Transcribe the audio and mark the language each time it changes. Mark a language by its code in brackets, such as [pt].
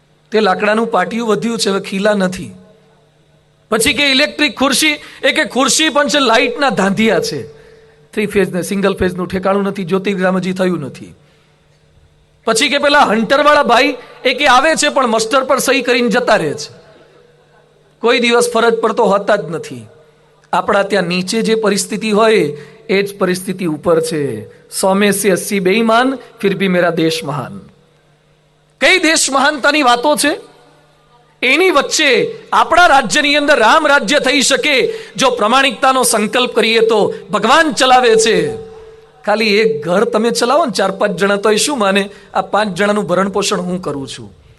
[gu] તે લાકડાનું પાટિયું વધ્યું છે, હવે ખીલા નથી. પછી કે ઇલેક્ટ્રિક ખુરશી, એ કે ખુરશી પણ છે, લાઇટના ધાંધિયા છે, 3 ફેઝ ને સિંગલ ફેઝનું ઠેકાણું નથી, જ્યોતિર્ગ્રામ હજી થયું નથી. પછી કે પેલા હન્ટર વાળા ભાઈ, એ કે આવે છે પણ મસ્ટર પર સહી કરીને જતા રહે છે, કોઈ દિવસ ફરજ પર તો હોતા જ નથી. આપણા ત્યાં નીચે જે પરિસ્થિતિ હોય એ જ પરિસ્થિતિ ઉપર છે. [hi] 100 में से 80 बेईमान फिर भी मेरा देश महान. [gu] કઈ દેશ મહાનતાની વાતો છે? એની વચ્ચે આપણા રાજ્યની અંદર રામ રાજ્ય થઈ શકે જો પ્રમાણિકતાનો સંકલ્પ કરીએ તો ભગવાન ચલાવે છે. ખાલી એક ઘર તમે ચલાવો ને 4-5 જણા, તો એ શું માને? આ 5 જણાનું ભરણ પોષણ હું કરું છું.